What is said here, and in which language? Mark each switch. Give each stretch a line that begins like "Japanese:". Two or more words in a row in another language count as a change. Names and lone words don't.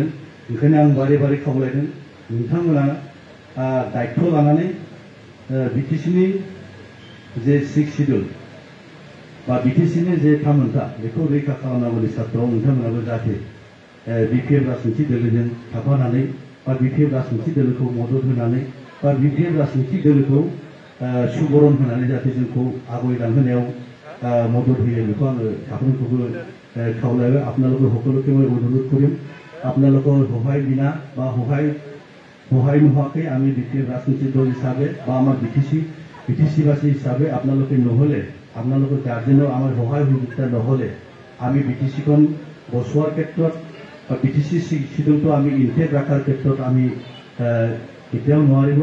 Bodo: ओंखायनो आं बारे बारे खावलायदों नोंथांमोना दायित्व लानानै बिटिसिनि जे
English: six schedule
Bodo: बा बिटिसिनि जे थामोनथा बेखौ रैखा खालामनांगौनि सार्थआव नोंथांमोनाबो जाहाथे बिपिएफ राजनिति दोलोजों थाफानानै बा बिपिएफ राजनिति दोलोखौ मदद होनानै बा बिपिएफ राजनिति दोलोखौ सुबुरुन होनानै जाहाथे जोंखौ आवगायलांहोनायाव मदद होयो बेखौ आङो साफ्रोमखौबो खावलायबाय।
Assamese: आपनालोगों সকলোকে মই অনুৰোধ কৰিম আপোনালোকৰ সহায় বিনা বা সহায় নোহোৱাকৈ আমি বিপিএফ ৰাজনৈতিক দল হিচাপে বা আমাৰ বিটিচিবাসী হিচাপে আপোনালোকে নহ'লে আপোনালোকৰ গাৰ্জেনৰ আমাৰ সহায় সহযোগিতা নহ'লে আমি বিটিচিখন বচোৱাৰ ক্ষেত্ৰত বা বিটিচি শিডিউলটো আমি ইনটেক্ট ৰখাৰ ক্ষেত্ৰত আমি কেতিয়াও নোৱাৰিব।